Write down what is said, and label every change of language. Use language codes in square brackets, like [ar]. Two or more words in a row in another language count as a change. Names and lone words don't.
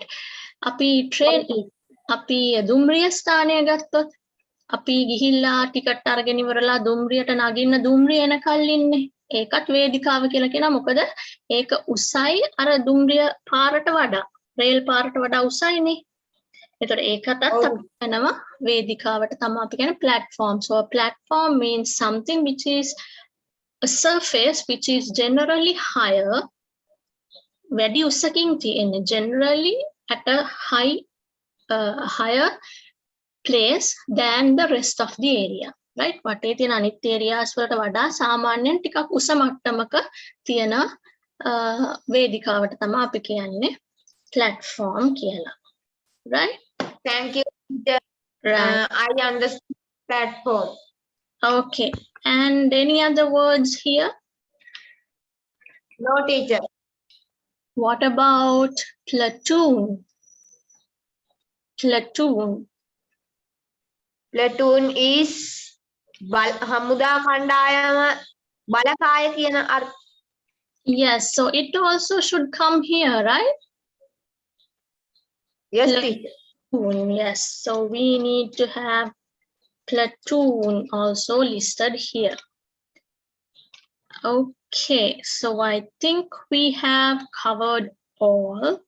[si] අපි අපි දුම්රිය ස්ථානය ගත්තොත් අපි ගිහිල්ලා ටිකට් අරගෙන ඉවරලා දුම්රියට නගින්න දුම්රිය එනකල් ඉන්නේ. ඒකත් වේදිකාව කියලා කියනවා. මොකද ඒක උසයි අර දුම්රිය පාරට වඩා, රේල් පාරට වඩා උසයිනේ. ඒතර ඒකටත් අපි කියනවා වේදිකාවට තමයි අපි කියන්නේ platform. [en] So a platform means something which is a surface which is generally higher, [si] වැඩි උසකින් තියෙන්නේ, [en] generally at a higher place than the rest of the area, right? [si] වටේ තියෙන අනිත් areas වලට වඩා සාමාන්‍යයෙන් ටිකක් උස මට්ටමක තියෙන වේදිකාවට තමයි අපි කියන්නේ platform කියලා, [en] right? Thank you, teacher. Right. I understand platform. Okay, and any other words here? No, teacher. What about platoon? Platoon. Platoon is [si] හමුදා කණ්ඩායම බලකාය කියන අර්ථ. [en] Yes, so it also should come here, right? Yes, teacher. Platoon, yes, so we need to have platoon also listed here. Okay, so I think we have covered all.